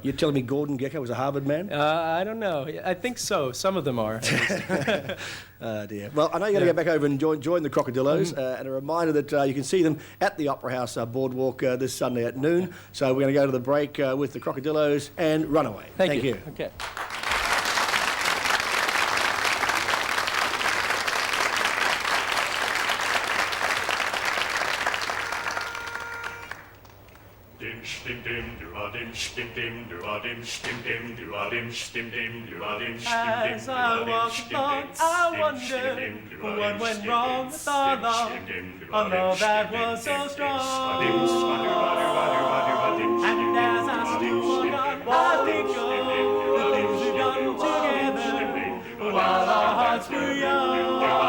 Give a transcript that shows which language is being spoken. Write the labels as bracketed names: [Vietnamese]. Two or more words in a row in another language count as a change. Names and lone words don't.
[English] You're telling me Gordon Gekko was a Harvard man? I don't know. I think so. Some of them are. Dear. Well, I know you're going to go back over and join the Crocodillos, and a reminder that you can see them at the Opera House boardwalk this Sunday at noon. So we're going to go to the break with the Crocodillos and Runaway. Thank you. Okay. Dim stim dim do a dim stim dim do a dim stim dim do a dim stim dim do a dim stim dim. As I walk along, I wonder what went wrong with our love. A love that was so strong. And as I still wonder, I think of the things we've done together while our hearts were young.